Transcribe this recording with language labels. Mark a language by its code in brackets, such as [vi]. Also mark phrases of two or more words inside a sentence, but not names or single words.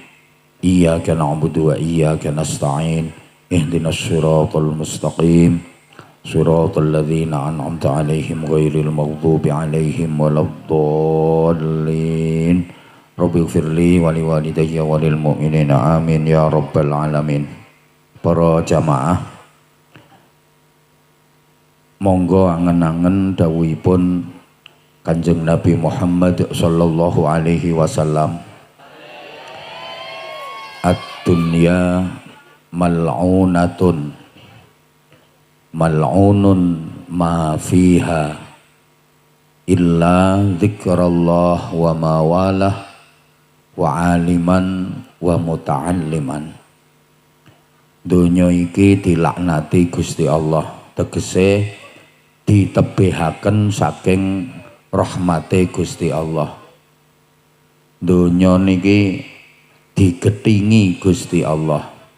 [ar] إياك نعبد وإياك نستعين. اهدنا الصراط المستقيم صراط الذين أنعمت عليهم غير المغضوب عليهم ولا الضالين. رب اغفر لي ولوالدي وللمؤمنين آمين يا رب العالمين. [jv] Para jamaah, monggo angen-angen dawuhipun Kanjeng Nabi Muhammad [ar] صلى الله عليه وسلم, الدنيا ملعونة ملعون ما فيها إلا ذكر الله وما والاه وعالما ومتعلما. [jv] Donya iki dilaknati Gusti Allah, tegese ditebihaken saking rahmate Gusti Allah. Donya niki digethingi Gusti Allah.